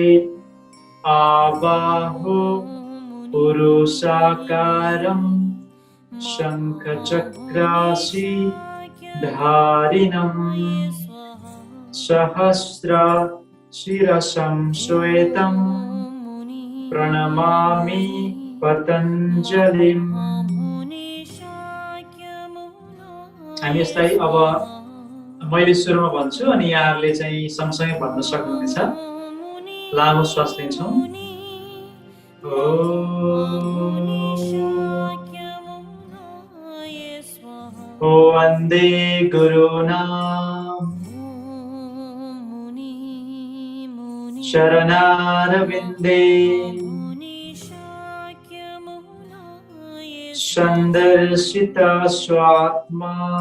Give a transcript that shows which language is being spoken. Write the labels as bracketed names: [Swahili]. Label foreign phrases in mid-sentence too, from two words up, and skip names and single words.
[Sanskrit] आबाहो पुरुषाकारं शङ्खचक्रासि धारिणं सहस्रा शिरसं श्वेतं प्रणमामि पतञ्जलिम्। [Nepali] हामी यसलाई अब मैले सुरुमा भन्छु अनि यहाँहरूले चाहिँ सँगसँगै भन्न सक्नुहुनेछ। लामो श्वास लिन्छौँ। [Sanskrit] वन्दे गुरूणां शरणारविन्दे सन्दर्शिता स्वात्मा